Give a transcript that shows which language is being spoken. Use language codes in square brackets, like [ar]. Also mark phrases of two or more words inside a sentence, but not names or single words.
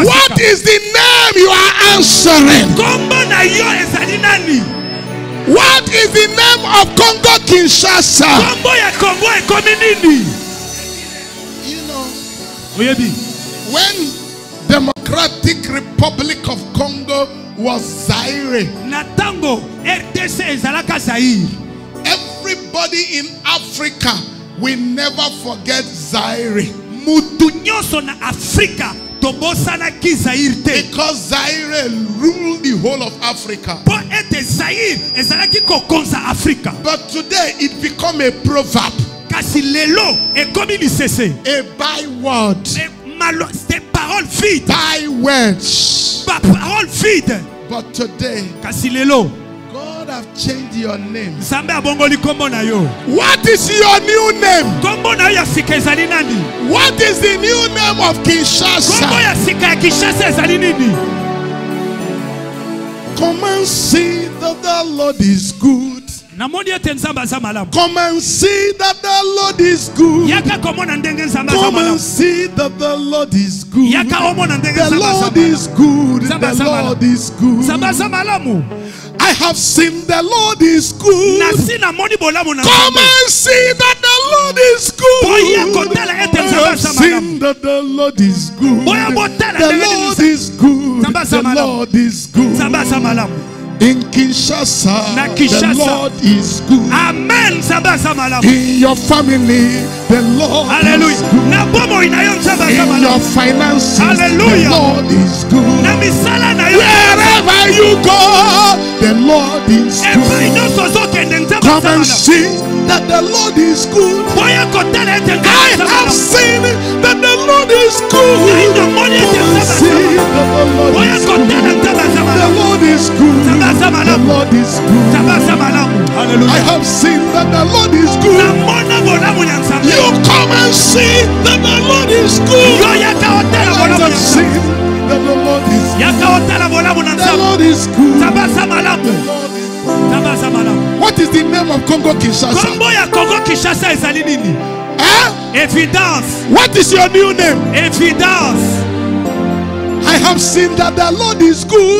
[en] What [ln] sika. [en] is the name you are answering? [ln] Kombo na yo ezali nani? [en] What is the name of Congo Kinshasa? [ln] Kombo ya Congo ekomi nini? [en] You know, [ln] Oyebi. [en] when Democratic Republic of Congo was Zaire, [ln] Na tango RDC ezalaka Zaire. [en] everybody in Africa will never forget Zaire. [ln] Mutu nyonso na Afrika tobosanaki Zaire te. [en] Because Zaire ruled the whole of Africa. [ln] Po ete Zaire ezalaki kokonza Afrika. [en] But today it became a proverb, [ln] Kasi lelo ekomi lisese. [en] a byword. [fr] Des paroles vides. [en] Bywords. [fr] Paroles vides. [en] But today, [ln] Kasi lelo [en] God have changed your name. [ln] Nzambe abongoli kombo na yo. [en] What is your new name? [ln] Kombo na yo ya sika ezali nani? [en] What is the new name of [ln] Kombo [en] Kinshasa? [ln] ya sika ya Kinshasa ezali nini? [en] Come and see that the Lord is good. [ln] Namoni ete Nzambe aza malamu. [en] Come and see that the Lord is good. [ln] Yaka komona ndenge Nzambe aza [en] Come and [ln] malamu. [en] see that the Lord is good. [ln] Yaka omona ndenge [en] The [ln] Nzambe aza [en] Lord [ln] malamu. [en] is good. [ln] Nzambe [en] The [ln] aza [en] Lord [ln] malamu. [en] is good. [ln] Nzambe aza malamu. [en] I have seen the Lord is good. [ln] Nasi namoni bolamu na [en] Come [ln] Nzambe. [en] and see that the Lord is good. [ln] Boya kotala ete [en] I [ln] Nzambe [en] have [ln] aza [en] seen [ln] malamu. [en] that the Lord is good. [ln] Boya botala [en] The [ln] ndenge [en] Lord [ln] nini. [en] is good. [ln] Nzambe aza [en] The [ln] malamu. [en] Lord is good. [ln] Nzambe aza malamu. [en] In Kinshasa, [ln] Na Kinshasa. [en] the Lord is good. [ln] Amen. Nzambe aza malamu. [en] In your family, the Lord is Hallelujah. good. [ln] Na bomo ina yo Nzambe aza [en] In your [ln] malamu. [en] finances, Hallelujah. the Lord is good. [ln] Na misala na yo. [en] Wherever you go, the Lord is [ln] Epai [en] good. [ln] nyonso ozokende Nzambe [en] Come [ln] aza [en] and [ln] malamu. [en] see that the Lord is good. [ln] Boya kotala ete Nzambe [en] I [ln] aza [en] have [ln] malamu. [en] seen that the Lord is good. Come and see that the Lord [ln] Boya [en] is [ln] kotala [en] good. [ln] Nzambe aza [en] The [ln] malamu. [en] Lord is good. [ln] Nzambe aza [en] The [ln] malamu. [en] Lord is good. [ln] Nzambe aza malamu. [en] I Hallelujah. have seen that the Lord is good. [ln] Namona bolamu ya Nzambe. [en] You come and see that the Lord is good. [ln] Yo yaka otala [en] I [ln] bolamu ya [en] have seen [ln] Nzambe. [en] that the Lord is good. [ln] Yaka otala bolamu na [en] The [ln] Nzambe. [en] Lord is good. [ln] Nzambe aza malamu. [en] The Lord is good. [ln] Nzambe aza malamu. [en] What is the name of Congo Kinshasa? [ln] Kombo ya Congo Kinshasa ezali nini? [en] Eh? Evidence. What is your new name? Evidence. I have seen that the Lord is good.